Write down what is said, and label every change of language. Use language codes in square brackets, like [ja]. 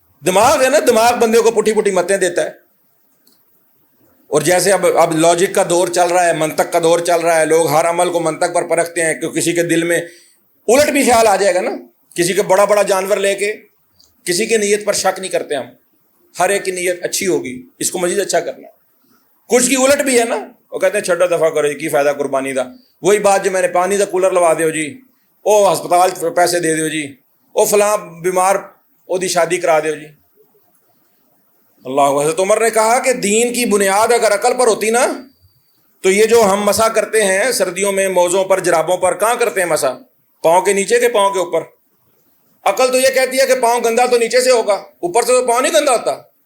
[ur] دماغ ہے نا، دماغ بندے کو پٹھی پٹھی متیں دیتا ہے. اور جیسے اب لاجک کا دور چل رہا ہے، منطق کا دور چل رہا ہے، لوگ ہر عمل کو منطق پر پرکھتے ہیں کہ کسی کے دل میں الٹ بھی خیال آ جائے گا نا. کسی کے بڑا بڑا جانور لے کے کسی کی نیت پر شک نہیں کرتے ہم، ہر ایک کی نیت اچھی ہوگی، اس کو مزید اچھا کرنا. کچھ کی الٹ بھی ہے نا، وہ کہتے ہیں [pa] چھڈا دفعہ کرو جی کی فائدہ قربانی دا. [ur] وہی بات جو میں نے [pa] پانی دا کولر لوا دیو جی، او ہسپتال پیسے دے دیو جی، او فلاں بیمار او دی شادی کرا دیو جی. [ur] اللہ، حضرت عمر نے کہا کہ دین کی بنیاد اگر عقل پر ہوتی نا تو یہ جو ہم مسا کرتے ہیں سردیوں میں موزوں پر، جرابوں پر، کہاں کرتے ہیں مسا؟ پاؤں کے نیچے کے پاؤں کے اوپر. عقل تو یہ کہتی ہے کہ پاؤں گندا تو نیچے سے ہوگا، اوپر سے تو پاؤں نہیں گندا ہوتا.